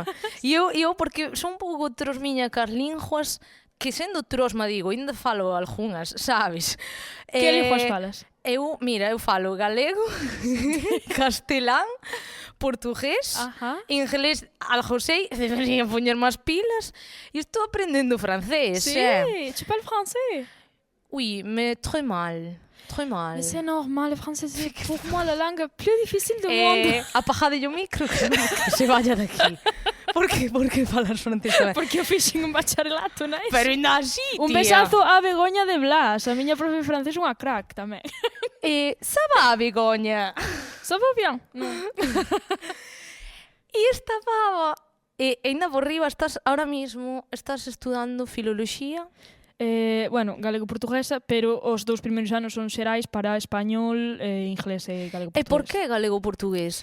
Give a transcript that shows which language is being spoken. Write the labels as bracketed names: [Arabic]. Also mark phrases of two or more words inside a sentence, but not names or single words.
[Galician] E eu, porque son un pouco trosmiña cas linguas, que sendo trosma, digo, ainda falo algunhas, sabes? Que linguas falas? Eu falo galego, castelán, portugués, inglés, algo sei, debería poñer máis pilas, e estou aprendendo francés. Sí, [French] tu parles français? Oui, mais très mal. Très mal. Mais c'est normal, le français c'est pour moi la langue la plus difficile du monde. [Galician] Apagade o micro, [Spanish] que se vaya de aquí. [Galician] Por que falas francés tamén? Porque eu fixen un bacharelato, non é? Pero ainda así, tía. Un besazo a Begoña de Blas, a miña profe francés unha crack tamén. [French] Ça va, Begoña? Ça va bien? [Galician] Non. E esta pava, ainda por riba, [Spanish] ahora mismo [Galician] estás estudando filoloxía? Bueno, galego-portuguesa, pero os 2 primeiros anos son xerais para español, inglés e galego-portugués. E por que galego-portuguesa?